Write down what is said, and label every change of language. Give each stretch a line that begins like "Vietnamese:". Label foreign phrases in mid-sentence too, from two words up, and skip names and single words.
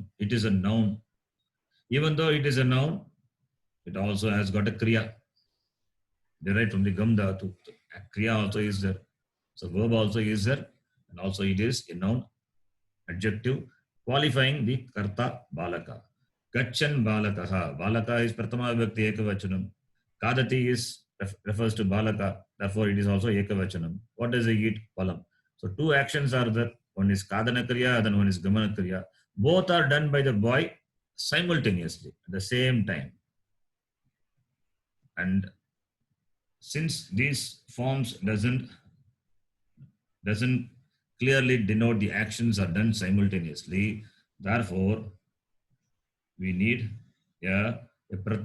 English: It is a noun. Even though it is a noun, it also has got a kriya. Derived from the
Sanskrit: गम् धातु.
English: Kriya also is there. So verb also is there, and also it is a noun, adjective, qualifying the
Sanskrit: कर्ता बालक. गच्छन् बालकः.
English: Balaka is
Sanskrit: प्रथमा विभक्ति एकवचनम्.
English: Kadati refers to balaka, therefore it is also ekavachanam. What does he eat? Palam. So two actions are there. One is
Sanskrit: खादन क्रिया,
English: then one is
Sanskrit: गमन क्रिया.
English: Both are done by the boy simultaneously at the same time. And since these forms doesn't clearly denote the actions are done simultaneously, therefore we need a pratyaya.